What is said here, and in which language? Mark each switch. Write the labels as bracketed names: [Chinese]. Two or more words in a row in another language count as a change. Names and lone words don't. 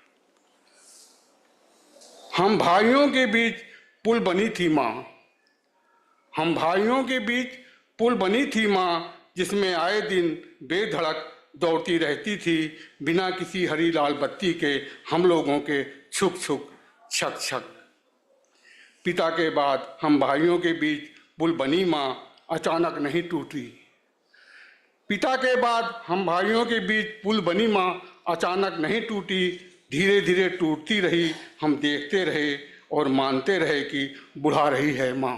[Hindi] हम भाइयों के बीच पुल बनी थी माँ, हम भाइयों के बीच पुल बनी थी माँ, जिसमें आए दिन बेधड़क दौड़ती रहती थी। बिना किसी हरी लाल बत्ती के हम लोगों के छुक छुक छक छक। पिता के बाद हम भाइयों के बीच पुल बनी माँ, अचानक नहीं टूटी। पिता के बाद हम भाइयों के बीच पुल बनी माँ, अचानक नहीं टूटी, धीरे धीरे टूटती रही। हम देखते रहे और मानते रहे कि बुढ़ा रही है माँ।